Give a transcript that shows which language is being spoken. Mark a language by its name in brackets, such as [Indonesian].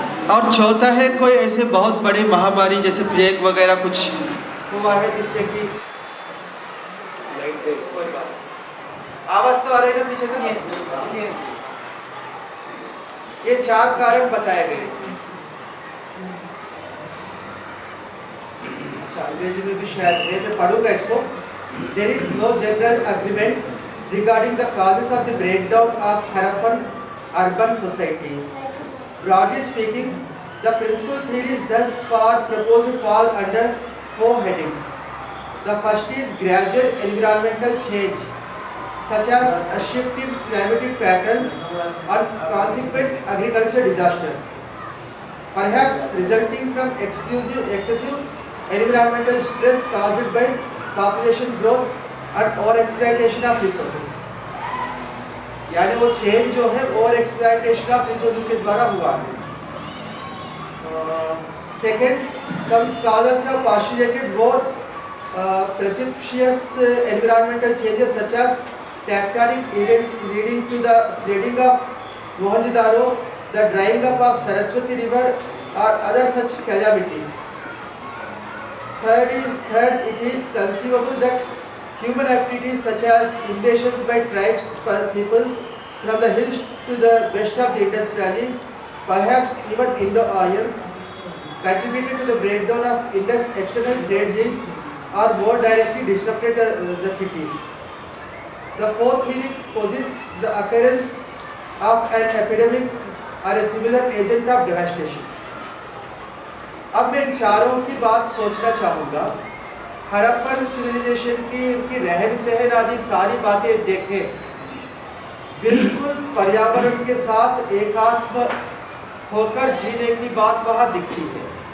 [Hindi] और चौथा है, कोई ऐसे बहुत बड़ी महामारी जैसे प्लेग वगैरह कुछ हुआ है जिससे कि आवाज तो आ रही है ना पीछे तक। ये 4 कारण बताए गए। अच्छा, अंग्रेजी में भी शायद है, मैं पढ़ूंगा इसको। [English] There is no general agreement regarding the causes of the breakdown of Harappan urban society. Broadly speaking, the principal theories thus far proposed fall under 4 headings. The first is gradual environmental change, such as a shift in climatic patterns or consequent agricultural disaster, perhaps resulting from excessive environmental stress caused by population growth and over exploitation of resources. [Hindi] यानी वो change जो है over exploitation of resources के द्वारा हुआ है। [English] Second, some scholars have postulated more precipitous environmental changes such as tectonic events leading to the flooding of Mohenjo-daro, the drying up of Saraswati river or other such calamities. Third, it is conceivable that human activities such as invasions by tribes people from the hills to the west of the Indus Valley, perhaps even Indo-Aryans, contributed to the breakdown of Indus external trade links or more directly disrupted the cities. The fourth theory posits the occurrence of an epidemic or a similar agent of devastation. [Hindi] अब मैं इन चारों की बात सोचना चाहूँगा। Harappan civilisation की उनकी रहन सहन आदि सारी बातें देखें, बिल्कुल पर्यावरण के साथ एकात्म होकर जीने की बात वहाँ दिखती है।